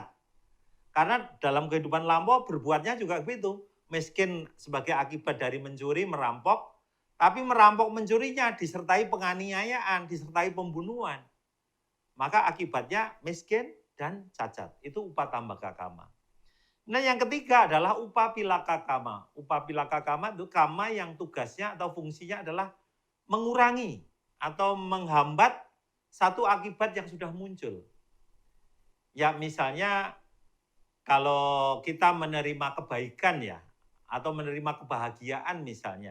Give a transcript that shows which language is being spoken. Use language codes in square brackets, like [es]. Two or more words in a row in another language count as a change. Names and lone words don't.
[id] Karena dalam kehidupan lampau berbuatnya juga begitu. Miskin sebagai akibat dari mencuri, merampok, tapi merampok mencurinya disertai penganiayaan, disertai pembunuhan. Maka akibatnya miskin dan cacat. Itu [pi] upatambaka kama. [id] Nah yang ketiga adalah [pi] upapilaka kama. Upapilaka kama [id] itu kama yang tugasnya atau fungsinya adalah mengurangi atau menghambat satu akibat yang sudah muncul. Ya misalnya kalau kita menerima kebaikan ya, atau menerima kebahagiaan misalnya.